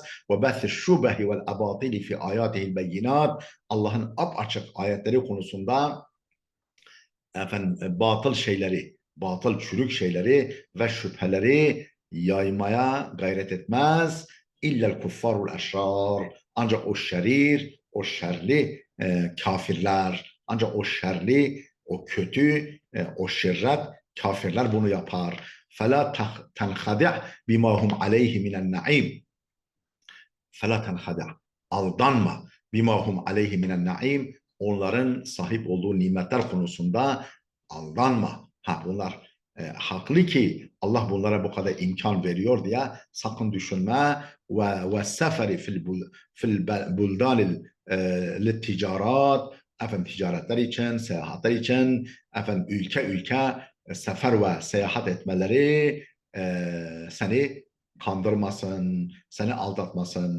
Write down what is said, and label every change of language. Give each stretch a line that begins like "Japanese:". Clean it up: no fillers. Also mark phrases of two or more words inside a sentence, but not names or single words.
Arabic: وبث الشبه والأباطيل في آياته البينات,
Turkish: Allah'ın apaçık ayetleri konusunda efendim batıl şeyleri, batıl çürük şeyleri ve şüpheleri yaymaya gayret etmez.
Arabic: إلا الكفار الأشرار,
Turkish: ancak o şerir, o şerli kafirler, ancak o şerli, o kötü, o şirret kafirler bunu yapar.
Arabic: فَلَا تَنْخَدِعْ بِمَا هُمْ عَلَيْهِ مِنَ النَّعِيمِ فَلَا تَنْخَدِعْ, aldanma. بِمَا هُمْ عَلَيْهِ مِنَ النَّعِيمِ,
Turkish: onların sahip olduğu nimetler konusunda aldanma. Bunlar haklı ki Allah bunlara bu kadar imkan veriyor diye sakın düşünme.
Arabic: وسفر في البلدان للتجارة,
Turkish: efendim ticaretler için, seyahatler için, efendim ülke sefer ve seyahat etmeleri seni kandırmasın, seni aldatmasın.